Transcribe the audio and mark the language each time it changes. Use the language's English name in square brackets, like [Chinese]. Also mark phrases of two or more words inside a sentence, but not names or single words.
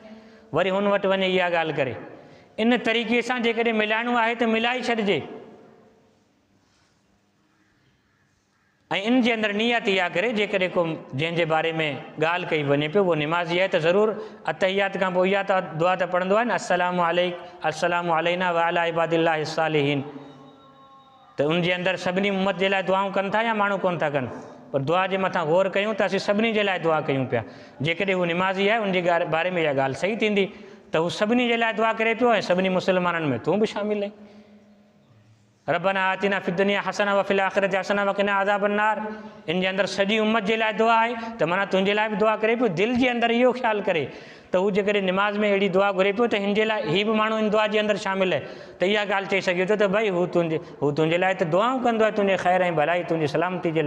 [Sindhi] वरी हुन वटि वञे इहा ॻाल्हि करे। इन तरीक़े सां जेकॾहिं मिलाइणो आहे त मिलाए छॾिजे। ऐं इन जे अंदरि नियत इहा करे जेकॾहिं को जंहिंजे बारे में ॻाल्हि कई वञे पियो उहो निमाज़ी आहे त ज़रूरु अतहियात खां पोइ इहा त दुआ त पढ़ंदो आहे न, [Arabic] السلام علينا وعلى عباد الله صالحين. [Sindhi] त उन जे अंदरि सभिनी उम्मत जे लाइ दुआऊं कनि था या माण्हू कोन था कनि? पर दुआ जे मथां गौर कयूं त असीं सभिनी जे लाइ दुआ कयूं पिया। जेकॾहिं हू निमाज़ी आहे उनजे बारे में इहा ॻाल्हि सही थींदी त हू सभिनी जे लाइ दुआ करे पियो ऐं सभिनी मुस्लमाननि में तूं बि शामिलु आहीं। [Arabic] ربنا آتنا في الدنيا حسنة وفي الآخرة حسنة وقنا عذاب النار, [Sindhi] इन जे अंदरि सॼी उम्मत जे लाइ दुआ आहे त माना तुंहिंजे लाइ बि दुआ करे पियो। दिलि जे अंदरि इहो ख़्यालु करे त हू जेकॾहिं निमाज़ में अहिड़ी दुआ घुरे पियो त हिन जे लाइ हीअ बि माण्हू इन दुआ जे अंदरि शामिलु आहे, त इहा ॻाल्हि चई सघे थो त भई हू तुंहिंजे लाइ त दुआऊं कंदो आहे, तुंहिंजे ख़ैर ऐं भलाई तुंहिंजी सलामती जे लाइ।